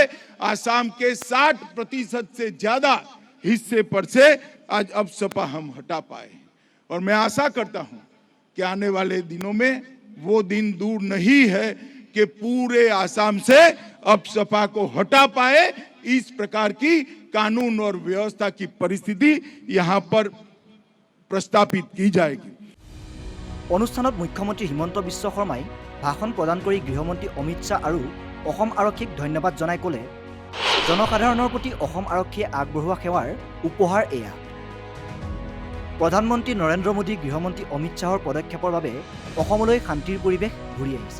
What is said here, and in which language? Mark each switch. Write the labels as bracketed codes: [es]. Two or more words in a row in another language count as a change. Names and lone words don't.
[hi] आसाम के 60% से ज्यादा हिस्से पर से आज अब सपा हम हटा पाए और मैं आशा करता हूं कि आने वाले दिनों में वो दिन दूर नहीं है कि पूरे आसाम से अब सपा को हटा पाए। इस प्रकार की कानून और व्यवस्था की परिस्थिति यहाँ पर प्रस्तापित की जाएगी। [as] অনুষ্ঠানত মুখ্যমন্ত্ৰী হিমন্ত বিশ্ব শৰ্মাই ভাষণ প্ৰদান কৰি গৃহমন্ত্ৰী অমিত শ্বাহ আৰু অসম আৰক্ষীক ধন্যবাদ জনাই ক'লে, জনসাধাৰণৰ প্ৰতি অসম আৰক্ষীয়ে আগবঢ়োৱা সেৱাৰ উপহাৰ এয়া। প্ৰধানমন্ত্ৰী নৰেন্দ্ৰ মোদী গৃহমন্ত্ৰী অমিত শ্বাহৰ পদক্ষেপৰ বাবে অসমলৈ শান্তিৰ পৰিৱেশ ঘূৰি আহিছে।